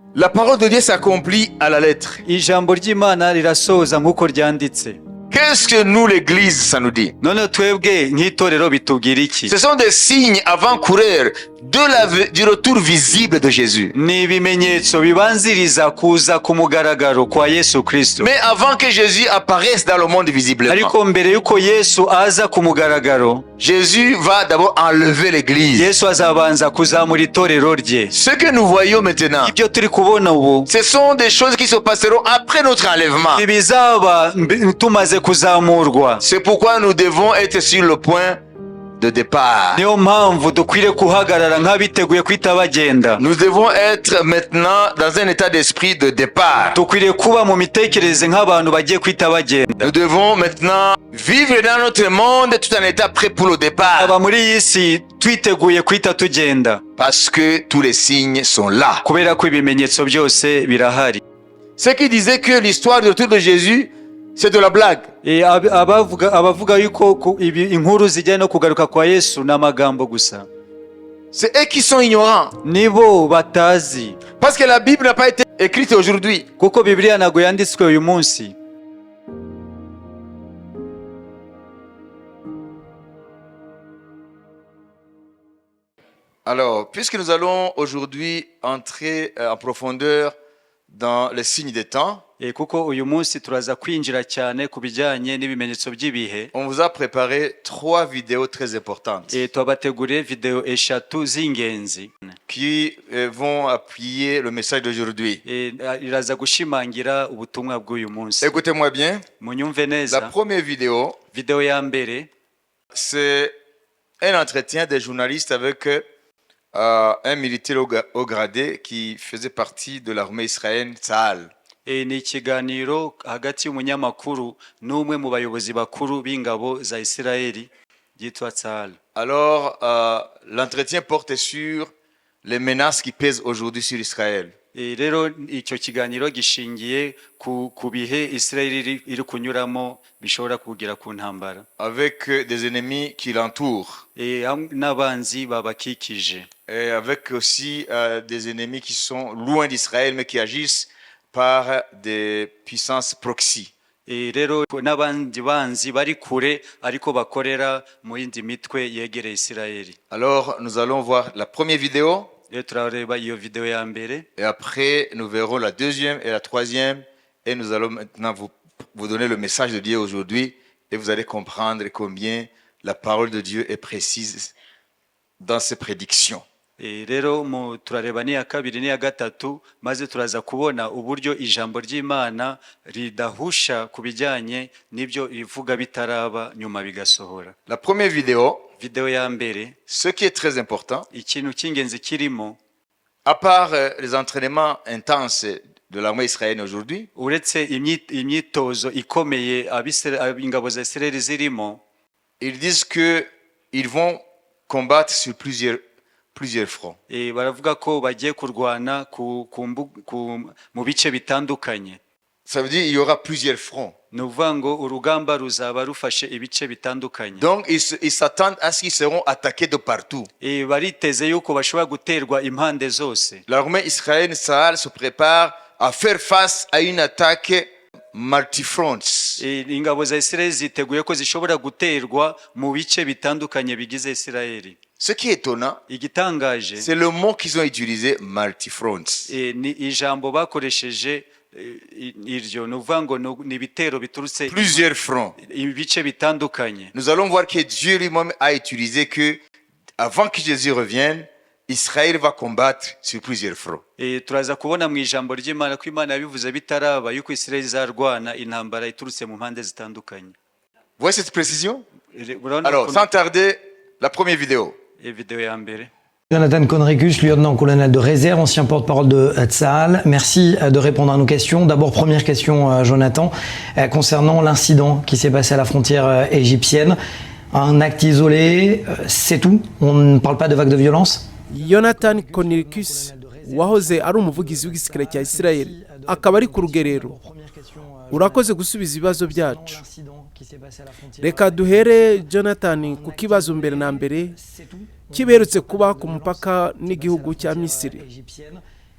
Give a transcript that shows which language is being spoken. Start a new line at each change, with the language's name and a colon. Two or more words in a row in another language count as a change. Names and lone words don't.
French: La parole de Dieu s'accomplit à la lettre.
Kinyarwanda: ijambo ry'Imana rirasohoza nk'uko ryanditse.
French: Qu'est-ce que nous, l'Église, ça nous dit?
Kinyarwanda: None twebwe nk'itorero bitubwira iki?
French: Ce sont des signes avant-coureurs du retour visible de Jésus.
Kinyarwanda: Ni ibimenyetso bibanziriza kuza ku mugaragaro kwa Yesu Kristo.
French: Mais avant que Jésus apparaisse dans le monde visiblement,
Kinyarwanda: Ariko mbere yuko Yesu aza ku mugaragaro,
French: Jésus va d'abord enlever l'Église.
Kinyarwanda: Yesu azabanza kuzamura itorero rye.
French: Ce que nous voyons maintenant,
Kinyarwanda: Ibyo turi kubona ubu,
French: ce sont des choses qui se passeront après notre enlèvement.
Kinyarwanda: ibizaba tumaze kuzamurwa.
French: C'est pourquoi nous devons être sur le point de départ.
Kinyarwanda: Niyo mpamvu dukwiriye kuhagarara nk'abiteguye kwita bagenda.
French: Nous devons être maintenant dans un état d'esprit de départ.
Kinyarwanda: Dukwiriye kuba mu mitekerereze nk'abantu bagiye kwita bagenda.
French: Nous devons maintenant vivre dans notre monde tout en état prêt pour le départ.
Kinyarwanda: Aba muri iyi si twiteguye kwita tugenda.
French: Parce que tous les signes sont là.
Kinyarwanda: Kubera ko ibimenyetso byose birahari.
French: Ceux qui disaient que l'histoire du retour de Jésus, c'est de la blague.
Kinyarwanda: Abavuga yuko inkuru zijyanye no kugaruka kwa Yesu n'amagambo gusa.
French: C'est eux qui sont ignorants.
Kinyarwanda: Nibo batazi.
French: Parce que la Bible n'a pas été écrite aujourd'hui.
Kinyarwanda: Kuko Bibiliya ntago yanditswe uyu munsi.
French: Alors, puisque nous allons aujourd'hui entrer en profondeur dans les signes des temps,
Kinyarwanda: Kuko uyu munsi turaza kwinjira cyane ku bijyanye n'ibimenyetso by'ibihe.
French: On vous a préparé 3 vidéos très importantes
Kinyarwanda: Twabateguriye video eshatu z'ingenzi
French: qui vont appuyer le message d'aujourd'hui.
Kinyarwanda: Iraza gushimangira ubutumwa bw'uyu munsi.
French: Écoutez-moi bien.
Kinyarwanda: Munyumve neza.
French: La première vidéo,
Kinyarwanda: ya mbere,
French: c'est un entretien des journalistes avec un militaire au gradé qui faisait partie de l'armée israélienne, Tzahal.
Kinyarwanda: Ni ikiganiro hagati y'umunyamakuru n'umwe mu bayobozi bakuru b'ingabo za Isirayeli yitwa Tzahal.
French: Alors, l'entretien porte sur les menaces qui pèsent aujourd'hui sur Israël.
Kinyarwanda: Rero icyo kiganiro gishingiye ku bihe Isirayeli iri kunyuramo bishobora kugira ku ntambara.
French: Avec des ennemis qui l'entourent.
Kinyarwanda: N'abanzi babakikije.
French: Et avec aussi des ennemis qui sont loin d'Israël mais qui agissent par des puissances proxy.
Kinyarwanda: Rero n'abandi banzi bari kure ariko bakorera mu yindi mitwe yegereye Isirayeli.
French: Alors nous allons voir la première vidéo.
Kinyarwanda: Turareba iyo video ya mbere.
French: Et après nous verrons la deuxième et la troisième et nous allons maintenant vous donner le message de Dieu aujourd'hui et vous allez comprendre combien la parole de Dieu est précise dans ses prédictions.
Kinyarwanda: Rero turareba ni ya kabiri ni ya gatatu maze turaza kubona uburyo ijambo ry'Imana ridahusha kubijyanye n'ibyo ivuga bitaraba nyuma bigasohora.
French: La première vidéo,
Kinyarwanda: ya mbere,
French: ce qui est très important,
Kinyarwanda: ikintu cy'ingenzi kirimo,
French: à part les entraînements intenses de l'armée israélienne aujourd'hui,
Kinyarwanda: uretse imyitozo ikomeye ingabo za Isirayeli zirimo,
French: ils disent que ils vont combattre sur plusieurs fronts.
Kinyarwanda: Baravuga ko bagiye kurwana mu bice bitandukanye.
French: Ça veut dire il y aura plusieurs fronts.
Kinyarwanda: Nuvango urugamba ruzaba rufashe ibice bitandukanye.
French: Donc ils s'attendent à ce qu'ils seront attaqués de partout.
Kinyarwanda: Bariteze yuko bashobora guterwa impande zose.
French: L'armée israélienne Tzahal se prépare à faire face à une attaque multifronts.
Kinyarwanda: Ingabo za Isirayeli ziteguye ko zishobora guterwa mu bice bitandukanye bigize Isirayeli.
French: Ce qui est étonnant, c'est le mot qu'ils ont utilisé, multifronts.
Kinyarwanda: Ni ijambo bakoresheje iryo nuvango ni bitero biturutse
French: plusieurs fronts.
Kinyarwanda: Ibice bitandukanye.
French: Nous allons voir que Dieu lui-même a utilisé que avant que Jésus revienne, Israël va combattre sur plusieurs fronts.
Kinyarwanda: Turaza kubona mu ijambo ry'Imana ko Imana yabivuze bitaraba yuko Isirayeli izarwana intambara iturutse mu mpande zitandukanye.
French: Voyez cette précision? Alors, sans tarder, la première vidéo.
Kinyarwanda: Ya mbere.
French: Jonathan Conricus, lieutenant-colonel de réserve, ancien porte-parole de Tzahal. Merci de répondre à nos questions. D'abord, première question, Jonathan, concernant l'incident qui s'est passé à la frontière égyptienne. Un acte isolé, c'est tout? On ne parle pas de vague de violence?
Kinyarwanda: Jonathan Conricus, wahoze ari umuvugizi w'igisirikare cya Isirayeli, akaba ari ku rugerero. Urakoze gusubiza ibibazo byacu. Reka duhere Jonathan ku kibazo mbere na mbere kiberutse kuba ku mupaka n'igihugu cya Misiri.